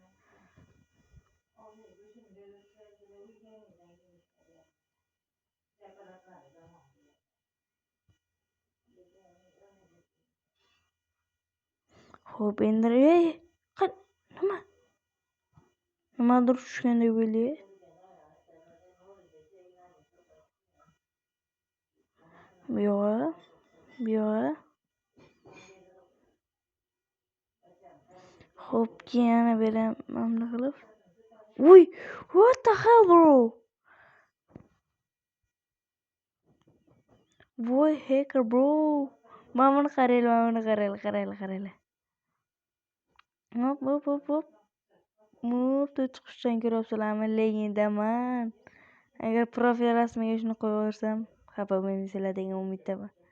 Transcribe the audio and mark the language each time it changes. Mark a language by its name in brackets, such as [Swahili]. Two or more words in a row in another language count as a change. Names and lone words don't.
[Uzbek] Xo'p, endi nimadir tushgandek bo'ldi. Yo'q. bu yoqqa. Xo'p, keyin yana beraman bunday qilib. Uy, [English] what the hell, bro? Voy, hacker, bro. [Uzbek] Mana buni qaranglar. Hop. Chiqishdan ko'ryapsizlarmi? Legendaman. Agar profil rasmiga shuni qo'yaversam, xafa bo'lmaysizlar degan umiddaman.